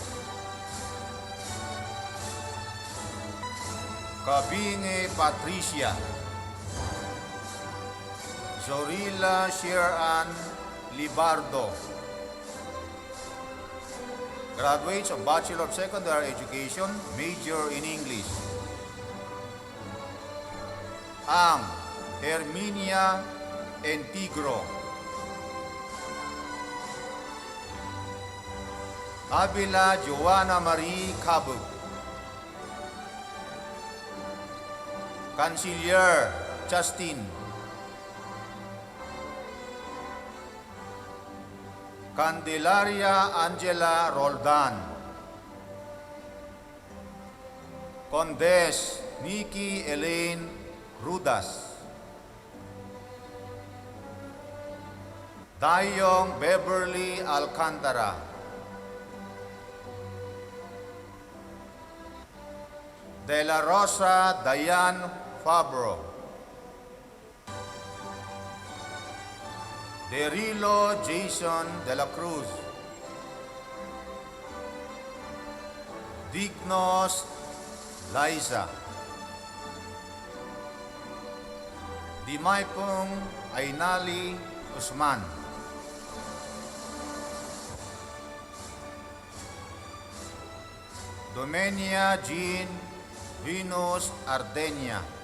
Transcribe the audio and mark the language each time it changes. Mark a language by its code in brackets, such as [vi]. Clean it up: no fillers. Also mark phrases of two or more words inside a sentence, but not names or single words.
[en] Kabinge Patricia. Zorila Sheran Libardo. Graduates of Bachelor of Secondary Education, major in English. Ang Herminia Entigro. Avila Joanna Marie Cabug. Canciller Justin. Candelaria Angela Roldan. Condes Nikki Elaine Rudas. Dayong Beverly Alcantara. De La Rosa Dayan Fabro. Derilo Jason de la Cruz. Dignos Liza. Dimaypong Ainali Usman. Domenia Jean Venus Ardenia.